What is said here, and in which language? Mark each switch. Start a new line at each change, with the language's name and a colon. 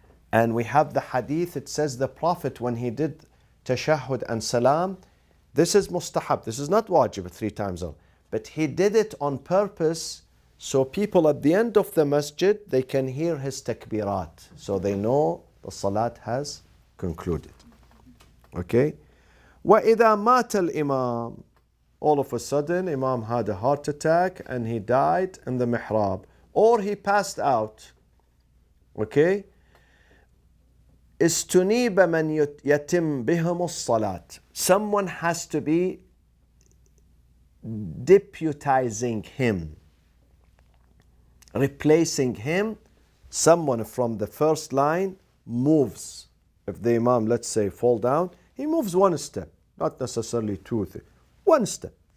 English: And we have the hadith, it says the Prophet, when he did tashahhud and salam, this is mustahab, this is not wajib 3 times on, but he did it on purpose so people at the end of the masjid, they can hear his takbirat, so they know the salat has concluded.
Arabic: Okay? وَإِذَا مَاتَ الْإِمَامِ.
English: All of a sudden, Imam had a heart attack and he died in the mihrab, or he passed out. Okay?
Arabic: استنيب من يتم بهم الصلاة.
English: Someone has to be deputizing him, replacing him. Someone from the first line moves. If the Imam, let's say, fall down, he moves 1 step, not necessarily 2 or 3. 1 step.